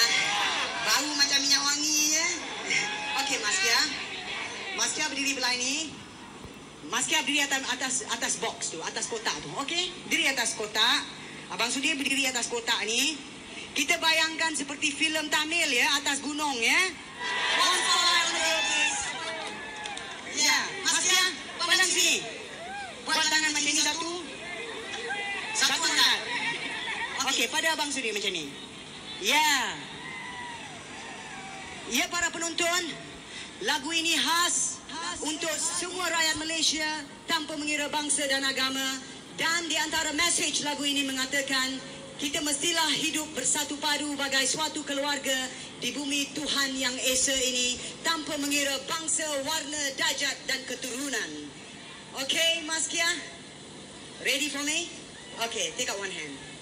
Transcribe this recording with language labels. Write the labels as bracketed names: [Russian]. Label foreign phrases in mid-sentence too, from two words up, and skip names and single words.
[Malay] Bau macam minyak wangi ya. Okey Maskia. Maskia berdiri belah ini. Maskia berdiri atas box tu, atas kotak tu. Okey? Diri atas kotak. Abang Sudi berdiri atas kotak ni. Kita bayangkan seperti filem Tamil ya, atas gunung ya. [English] One fire on the hill, please. [Malay] Ya, Maskia, pandang sini. Buat tangan macam ni satu. Satu angkat. Okey, pada Abang Sudi macam ni. Ya. Ya para penonton, lagu ini khas untuk semua rakyat Malaysia tanpa mengira bangsa dan agama. Dan di antara mesej lagu ini mengatakan, kita mestilah hidup bersatu padu bagai suatu keluarga di bumi Tuhan yang esa ini tanpa mengira bangsa, warna, darjat dan keturunan. [English] Okay, Maskia? Ready for me? Okay, take out one hand.